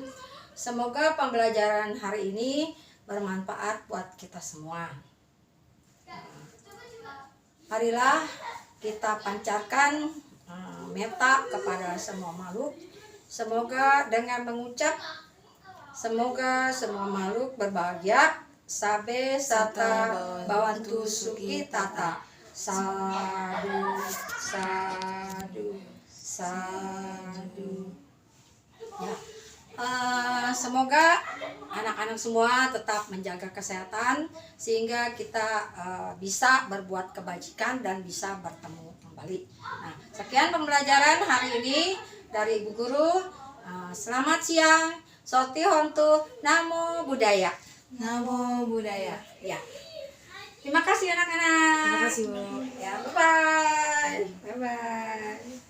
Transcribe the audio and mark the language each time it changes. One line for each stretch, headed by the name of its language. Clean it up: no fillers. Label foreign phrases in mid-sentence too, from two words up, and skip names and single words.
Indonesian: Semoga pembelajaran hari ini bermanfaat buat kita semua. Marilah kita pancarkan meta kepada semua makhluk. Semoga dengan mengucap semoga semua makhluk berbahagia.
Pali: Sabe sata bawantu suki tata. Sadu, sadu, sadu.
Indonesian: Ya. Semoga anak-anak semua tetap menjaga kesehatan sehingga kita bisa berbuat kebajikan dan bisa bertemu kembali. Nah, sekian pembelajaran hari ini dari Ibu Guru. Selamat siang.
Pali: Soti hontu, namo buddhaya. Namo Buddhaya.
Indonesian: Ya. Terima kasih anak-anak. Terima kasih, Bu. Ya,
English: bye-bye. Bye-bye.